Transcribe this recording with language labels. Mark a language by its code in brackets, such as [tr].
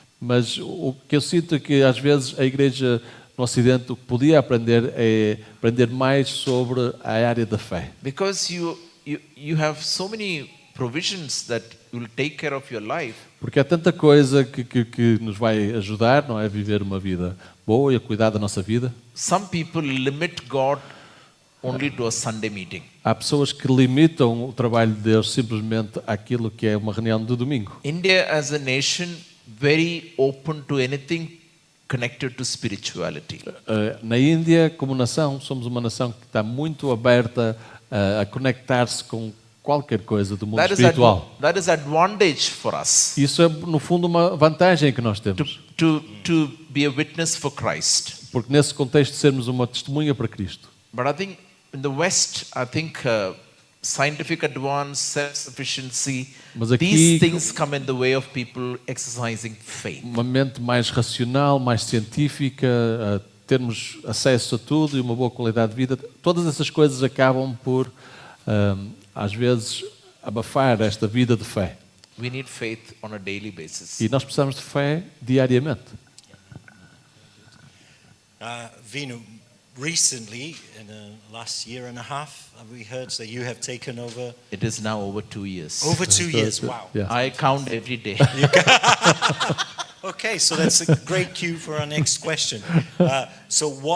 [pt] Mas o que eu sinto é que às vezes a igreja no Ocidente o que podia aprender é aprender mais sobre a área da fé. [en] Because you have so many provisions that will take care of your life. [pt] Porque há tanta coisa que nos vai ajudar, não é, a viver uma vida boa e a cuidar da nossa vida. [en] Some people limit God only to a Sunday meeting. [pt] Há pessoas que limitam o trabalho de Deus simplesmente àquilo que é uma reunião de domingo. [en] India as a nation very open to anything connected to spirituality. [pt] Na Índia, como nação, somos uma nação que está muito aberta a conectar-se com qualquer coisa do mundo espiritual. [en] That is advantage for us. [pt] Isso é, no fundo, uma vantagem que nós temos. [en] To be a witness for Christ. [pt] Porque nesse contexto sermos uma testemunha para Cristo. [en] But I think in the West, scientific advance, self-sufficiency, [pt] Mas aqui, [en] these things come in the way of people exercising faith. [pt] Uma mente mais racional, mais científica, termos acesso a tudo e uma boa qualidade de vida, todas essas coisas acabam por, às vezes, abafar esta vida de fé. [en] We need faith on a daily basis. [pt] E nós precisamos de fé diariamente. [en] Vinu, recently, in the last year and a half, we heard that you have taken over. It is now over 2 years. Over 2 years, wow. Yeah. I count every day. Okay, so that's a great cue for our next question. So